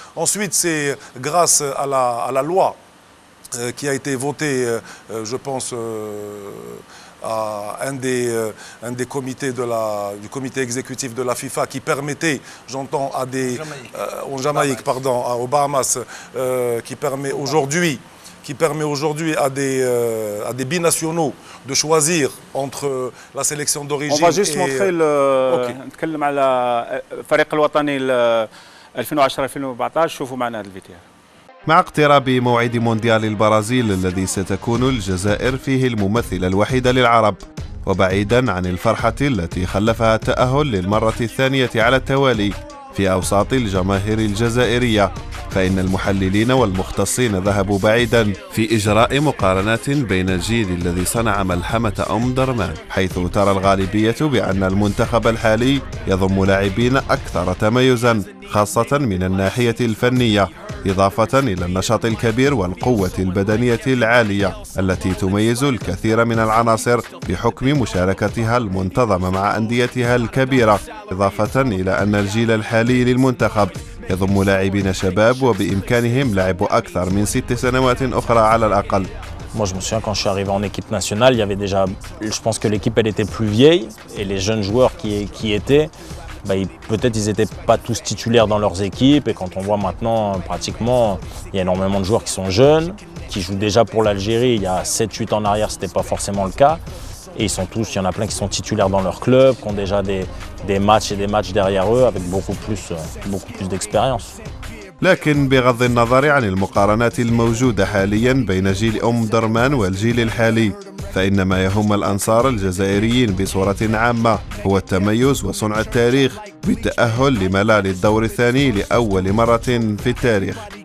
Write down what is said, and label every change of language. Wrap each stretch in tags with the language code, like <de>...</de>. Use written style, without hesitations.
<fr>Ensuite, c'est grâce à la loi qui a été votée, je pense, à un des comités du comité exécutif de la FIFA qui permettait, j'entends, en Jamaïque, pardon, aux Bahamas, qui permet aujourd'hui à des binationaux de choisir entre la sélection d'origine. On va juste montrer</fr> <ar>نتكلم على الفريق الوطني 2010-2014. شوفوا معنا هذا الفيديو. مع اقتراب موعد مونديال البرازيل الذي ستكون الجزائر فيه الممثلة الوحيدة للعرب، وبعيدا عن الفرحة التي خلفها التأهل للمرة الثانية على التوالي في أوساط الجماهير الجزائرية، فإن المحللين والمختصين ذهبوا بعيدا في إجراء مقارنات بين الجيل الذي صنع ملحمة أم درمان، حيث ترى الغالبية بأن المنتخب الحالي يضم لاعبين أكثر تميزا خاصة من الناحية الفنية، إضافة إلى النشاط الكبير والقوة البدنية العالية التي تميز الكثير من العناصر بحكم مشاركتها المنتظمة مع أنديتها الكبيرة، إضافة إلى أن الجيل الحالي للمنتخب يضم لاعبين شباب وبإمكانهم لعب أكثر من 6 سنوات أخرى على الأقل.</ar> <fr>Moi, je me souviens quand je suis arrivé en équipe nationale, il y avait déjà, je pense que l'équipe elle était plus vieille et les jeunes joueurs qui étaient, peut-être ils n'étaient pas tous titulaires dans leurs équipes, et quand on voit maintenant pratiquement, il y a énormément de joueurs qui sont jeunes, qui jouent déjà pour l'Algérie. Il y a 7-8 ans en arrière, ce n'était pas forcément le cas. Et il y en a plein qui sont titulaires dans leur club, qui ont déjà des matchs et des matchs derrière eux avec beaucoup plus d'expérience.</fr> <ar>لكن بغض النظر عن المقارنات الموجودة حاليا بين جيل أم درمان والجيل الحالي، فإن ما يهم الأنصار الجزائريين بصورة عامة هو التميز وصنع التاريخ بالتأهل لملال الدور الثاني لأول مرة في التاريخ.</ar>